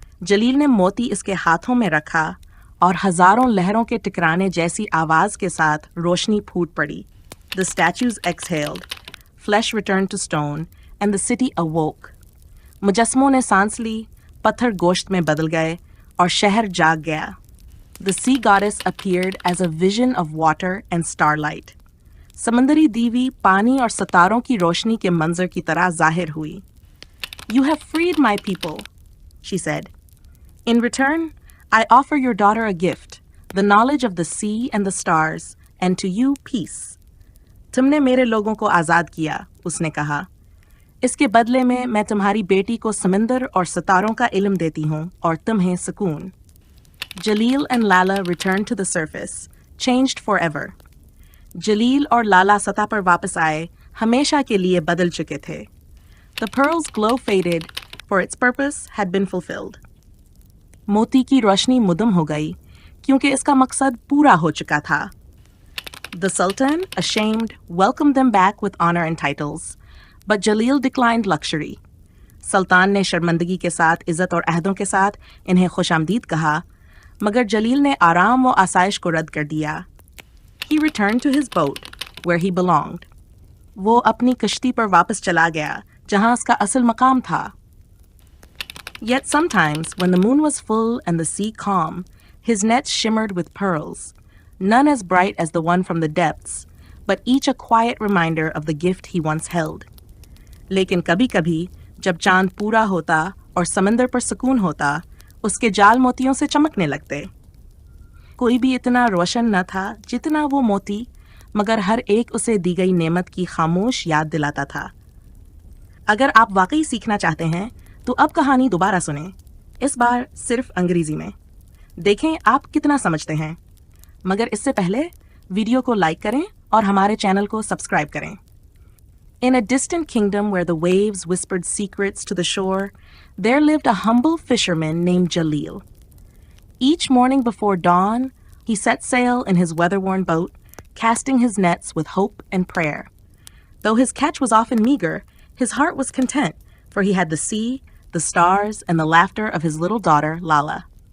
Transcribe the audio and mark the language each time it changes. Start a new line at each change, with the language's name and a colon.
Hindi: जलील ने मोती इसके हाथों में रखा और हजारों लहरों के टकराने जैसी आवाज के साथ रोशनी फूट पड़ी.
English: The statues exhaled, flesh returned to stone, and the city awoke.
Hindi: मुजस्समों ने सांस ली, पत्थर गोश्त में बदल गए और शहर जाग गया.
English: The sea goddess appeared as a vision of water and starlight.
Hindi: समंदरी देवी पानी और सितारों की रोशनी के मंजर की तरह जाहिर हुई.
English: You have freed my people, she said. In return, I offer your daughter a gift, the knowledge of the sea and the stars, and to you peace.
Hindi: तुमने मेरे लोगों को आज़ाद किया, उसने कहा. इसके बदले में मैं तुम्हारी बेटी को समंदर और सितारों का इल्म देती हूँ और तुम्हें सुकून.
English: Jalil and Lala returned to the surface, changed forever.
Hindi: जलील और लाला सतह पर वापस आए, हमेशा के लिए बदल चुके थे.
English: The pearl's glow faded, for its purpose had been fulfilled.
Hindi: मोती की रोशनी मुदम हो गई, क्योंकि इसका मकसद पूरा हो चुका था.
English: The Sultan, ashamed, welcomed them back with honor and titles, but Jalil declined luxury.
Hindi: सुल्तान ने शर्मिंदगी के साथ, इज्जत और अहदों के साथ इन्हें खुशामदीद कहा, मगर जलील ने आराम व आसाइश को रद्द कर दिया.
English: He returned to his boat, where he belonged.
Hindi: वो अपनी कश्ती पर वापस चला गया, जहां उसका असल मकाम था.
English: Yet sometimes, when the moon was full and the sea calm, his nets shimmered with pearls, none as bright as the one from the depths, but each a quiet reminder of the gift he once held.
Hindi: लेकिन कभी-कभी, जब चांद पूरा होता और समंदर पर सुकून होता, उसके जाल मोतियों से चमकने लगते. कोई भी इतना रोशन न था जितना वो मोती, मगर हर एक उसे दी गई नेमत की खामोश याद दिलाता था. अगर आप वाकई सीखना चाहते हैं तो अब कहानी दोबारा सुनें, इस बार सिर्फ अंग्रेजी में. देखें आप कितना समझते हैं. मगर इससे पहले वीडियो को लाइक करें और हमारे चैनल को सब्सक्राइब करें.
English: In a distant kingdom where the waves whispered secrets to the shore, there lived a humble fisherman named Jalil. Each morning before dawn, he set sail in his weather-worn boat, casting his nets with hope and prayer. Though his catch was often meager, his heart was content, for he had the sea, the stars, and the laughter of his little daughter, Lala.